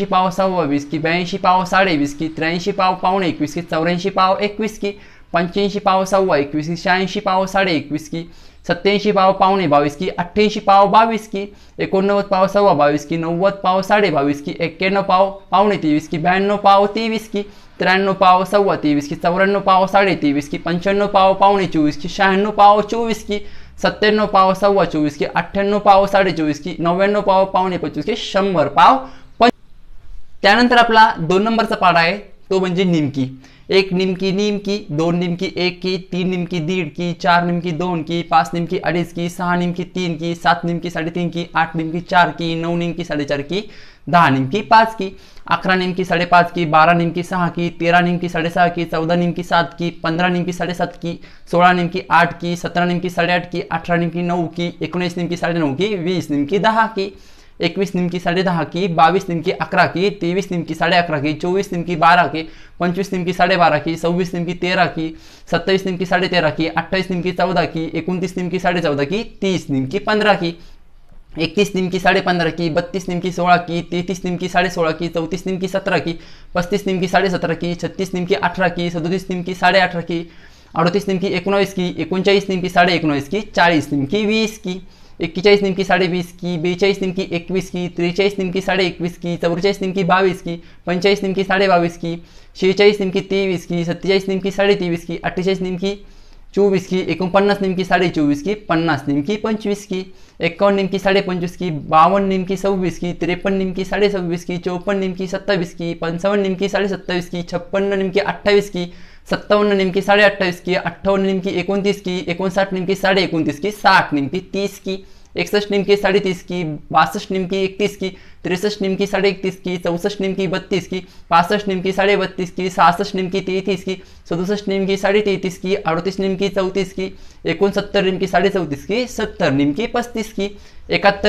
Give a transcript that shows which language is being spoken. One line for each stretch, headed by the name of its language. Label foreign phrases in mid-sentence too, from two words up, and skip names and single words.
Marathi: पाव सव्वा वीस की, 82 पाव साडे वीस की, 83 पाव पावणे एकवीस की, 84 पाव एकवीस की, 85 पाव सव्वा एकवीस की, 86 पाव साडे एकवीस की, 87 पाव पावणे बावीस की, 88 पाव बावीस की, 89 पाव सव्वा बावीस की, 90 पाव साडे बावीस की, 91 पाव पावणे तेवीस की, 92 पाव तेवीस की, 93 पाव सव्वा तेवीस की, 94 पाव साडे तेवीस की, 95 पाव पावणे चोवीस की, 96 पाव चोवीस की, 97 पाव सव्वा चोवीस की, 98 पाव साडे चोवीस की, 99 पाव पावणे पंचवीस की, 100 पाव। त्यानंतर आपला 2 नंबरचा पाढा आहे तो म्हणजे निमकी। एक निमकी निमकी, दोन निमकी एक की, तीन निमकी दीड की, चार निमकी दोन की, पाच निमकी अडीच की, सहा निमकी तीन की, सात निमकी साडेतीन की, आठ निमकी चार की, नऊ निमकी साडेचार की, दहा निमकी पाच की, 11 निमकी साडेपाच की, 12 निमकी सहा की, 13 निमकी साडेसहा की, 14 निमकी सात की, 15 निमकी साडेसात की, 16 निमकी आठ की, 17 निमकी साडेआठ की, 18 निमकी नऊ की, 19 निमकी साडेनऊ की, 20 निमकी दहा की, 21 निमकी साडे दहा की, 22 निमकी अकरा की, 23 निमकी साडे अकरा की, 24 निमकी बारा की, 25 निमकी साडे बारा की, 26 निमकी तेरा की, 27 निमकी साडे तेरा की, 28 निमकी चौदा की, 29 निमकी साडे चौदा की, 30 निमकी पंधरा की, 31 निमकी साडे पंधरा की, 32 निमकी सोळा की, 33 निमकी साडे सोळा की, 34 निमकी सतरा की, 35 निमकी साडे सतरा की, 36 निमकी अठरा की, 37 निमकी साडे अठरा की, 38 निमकी एकोणावीस की, 39 निमकी साडे एकोणावीस की, 40 निमकी वीस की, 41 निमकी साडे वीस की, 42 निमकी एकवीस की, 43 निमकी साडे एकवीस की, 44 निमकी बावीस की, 45 निमकी साडे बावीस की, 46 निमकी तेवीस की, 47 निमकी साडे तेवीस की, 48 निमकी चोवीस की, 49 निमकी साडे चोवीस की, 50 निमकी पंचवीस की, 51 निमकी साडे पंचवीस की, 52 निमकी सव्वीस की, 53 निमकी साडे सव्वीस की, 54 निमकी सत्तावीस की, 55 निमकी साडे सत्तावीस की, 56 निमकी अठ्ठावीस की, 57 निमकी साडे अठ्ठावीस की, 58 निमकी 29 की, 59 निमकी साडे 29 की, 60 निमकी 30 की, 61 निमकी साडे 30 की, 62 निमकी 31 की, 63 निमकी साडे 31 की, 64 निमकी 32 की, 65 निमकी साडे 32 की, 66 निमकी 33 की, 67 निमकी साडे 33 की, 38 निमकी 34 की, 69 निमकी साडे 34 की, 70 निमकी 35 की, 71